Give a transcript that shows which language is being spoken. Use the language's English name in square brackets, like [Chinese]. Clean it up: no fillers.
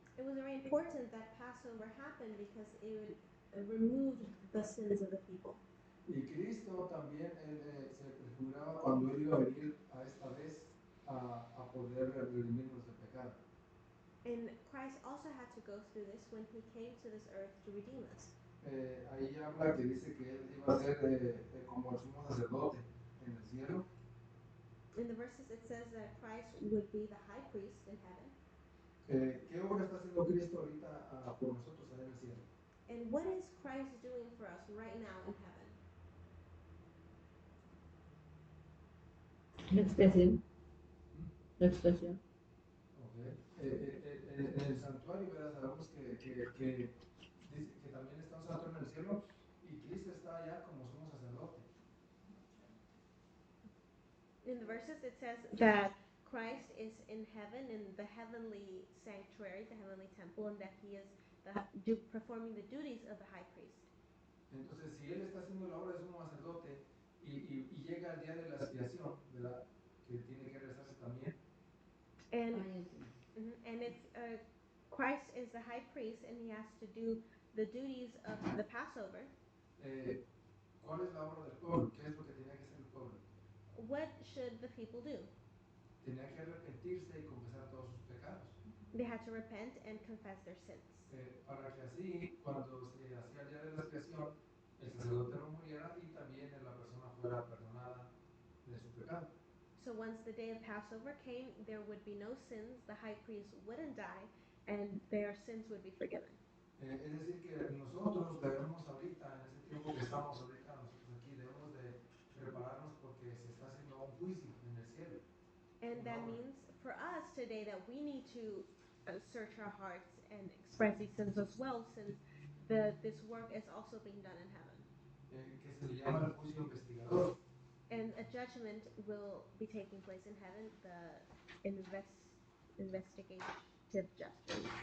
[English] it was very important that Passover happened because it would remove the sins of the people. [Spanish] Y Cristo también se prefiguraba cuando Él iba a venir a esta vez a poder redimirnos del pecado. [English] And Christ also had to go through this when he came to this earth to redeem us. [Spanish] Ahí habla que dice que Él iba a ser como el sumo sacerdote en el cielo. [English] In the verses it says that Christ would be the high priest in heaven. [Spanish] ¿Qué obra está haciendo Cristo ahorita por nosotros allá en el cielo? [English] And what is Christ doing for us right now in heaven? [Spanish] La expresión. La expresión. Okay. En el santuario, ¿verdad? Sabemos que dice que también está un santuario en el cielo y Cristo está allá como sumo sacerdote. [English] In the verses it says that Christ is in heaven in the heavenly sanctuary, the heavenly temple, and that he is performing the duties of the high priest. [Spanish] Entonces, si Él está haciendo la obra de sumo sacerdote y llega el día de la expiación, ¿verdad?, que tiene que rezarse también. [English] And if Christ is the high priest and he has to do the duties of the Passover, [Spanish] ¿Cuál es la obra del pueblo? ¿Qué es lo que tenía que hacer el pueblo? [English] what should the people do? [Spanish] Tenía que arrepentirse y confesar todos sus pecados. [English] They had to repent and confess their sins. [Spanish] Para que así, cuando se hacía el día de la expiación, el sacerdote no muriera y también la persona fuera perdonada de su pecado. [English] So once the day of Passover came, there would be no sins, the high priest wouldn't die, and their sins would be forgiven. [Spanish] Es decir, que nosotros debemos ahorita, en este tiempo que estamos ahorita nosotros aquí, debemos de prepararnos porque se está haciendo un juicio en el cielo. [English] And that means for us today that we need to search our hearts and express these sins as well, since this work is also being done in heaven. [Spanish] Que se le llama el juicio investigador. [English] And a judgment will be taking place in heaven, the investigative justice.